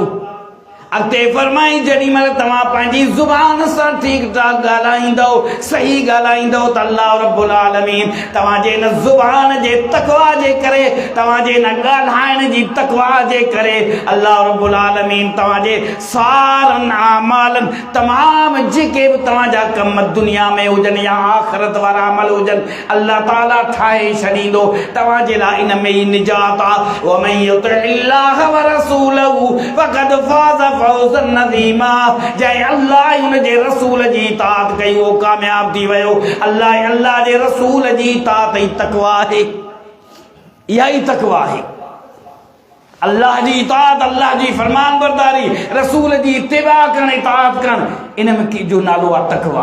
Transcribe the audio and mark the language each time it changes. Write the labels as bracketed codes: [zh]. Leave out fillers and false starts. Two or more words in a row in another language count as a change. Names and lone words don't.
[sd] अॻिते फरमाई जॾहिं महिल तव्हां पंहिंजी ज़ुबान सां ठीक ठाक ॻाल्हाईंदव, सही ॻाल्हाईंदव त अल्लाह रब्बुल आलमीन तव्हांजे इन ज़ुबान जे तकवा जे करे, तव्हांजे इन ॻाल्हाइण जी तकवा जे करे अल्लाह रब्बुल आलमीन तव्हांजे सारनि आमालनि तमामु जेके बि तव्हांजा कम दुनिया में हुजनि या आख़िरत वारा अमल हुजनि, अल्लाह ताला ठाहे छॾींदो। तव्हांजे लाइ इन में ई निजात आहे। [ar] ومن يطع الله ورسوله فقد فاز فوزا عظيما. [sd] जंहिं अल्लाह उन जे रसूल जी इताअत कई वो कामयाब थी वियो। अल्लाह जे रसूल जी इताअत ई तकवा आहे। इहा ई तकवा आहे। अल्लाह जी इताअत, अल्लाह जी फरमान बरदारी, रसूल जी इत्तिबा करण, इताअत करण, इन में जो नालो आहे तकवा।